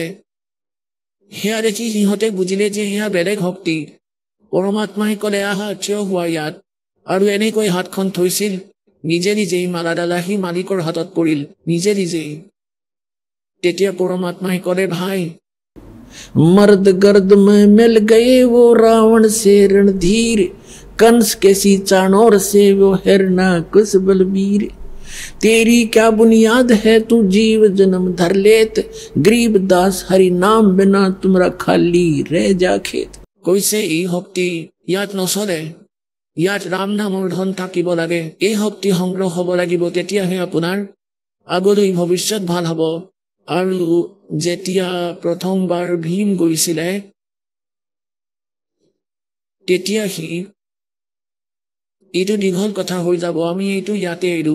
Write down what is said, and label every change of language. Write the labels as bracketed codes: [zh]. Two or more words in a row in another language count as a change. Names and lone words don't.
[as] সেয়া দেখি সিহঁতে বুজিলে যে সেয়া বেলেগ শক্তি। পৰমাত্মাই ক'লে আহা থিয় হোৱা ইয়াত, আৰু এনেকৈ হাতখন থৈছিল। নিজে নিজেই মালাডাল আহি মালিকৰ হাতত পৰিল, নিজে নিজেই। তেতিয়া পৰমাত্মাই ক'লে ভাই, [hi] मर्द गर्द में मिल गए वो रावण से रणधीर, कंस के सी चाणोर से वो हिरना कुश बलबीर। तेरी क्या बुनियाद है तू जीव जन्म धर लेत, गरीब दास हरि नाम बिना तुमरा खाली रह जा खेत। [as] কৈছে এই শক্তি ইয়াত নচলে, ইয়াত ৰাম নামৰ ধন থাকিব লাগে। এই শক্তি সংগ্ৰহ হ'ব লাগিব, তেতিয়াহে আপোনাৰ আগলৈ ভৱিষ্যত ভাল হ'ব। আৰু যেতিয়া প্ৰথমবাৰ ভীম গৈছিলে, তেতিয়া সি এইটো দীঘল কথা হৈ যাব, আমি এইটো ইয়াতে এৰো।